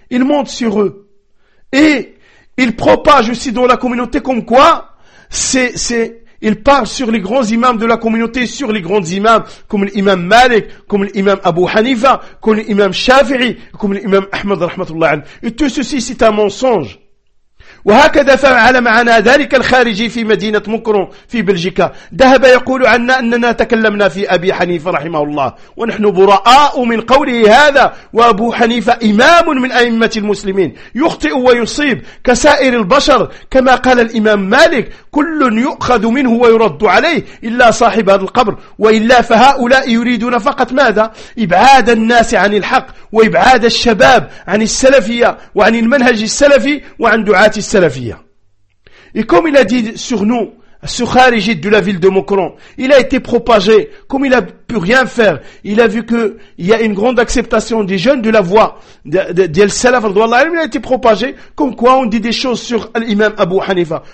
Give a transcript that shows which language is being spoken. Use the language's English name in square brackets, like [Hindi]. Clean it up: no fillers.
[French] Ils montent sur eux. Et ils propagent aussi dans la communauté comme quoi, ils parlent sur les grands imams de la communauté, sur les grands imams, comme l'imam Malik, comme l'imam Abu Hanifa, comme l'imam Shafi'i, comme l'imam Ahmad, rahmatullah. Et tout ceci, c'est un mensonge. [Arabic] وهكذا فعل معنا ذلك الخارجي في مدينة مكرون في بلجيكا ذهب يقول عنا أننا تكلمنا في أبي حنيفة رحمه الله ونحن براء من قوله هذا وأبو حنيفة إمام من أئمة المسلمين يخطئ ويصيب كسائر البشر كما قال الإمام مالك كل يؤخذ منه ويرد عليه إلا صاحب هذا القبر وإلا فهؤلاء يريدون فقط ماذا إبعاد الناس عن الحق وإبعاد الشباب عن السلفية وعن المنهج السلفي وعن دعاة السلفية. [French] Et comme il a dit sur nous, ce kharigi de la ville de Mokran, il a été propagé, comme il a pu rien faire, il a vu qu'il y a une grande acceptation des jeunes de la voix d'Al-Salaf, il a été propagé, comme quoi on dit des choses sur l'imam Abu Hanifa.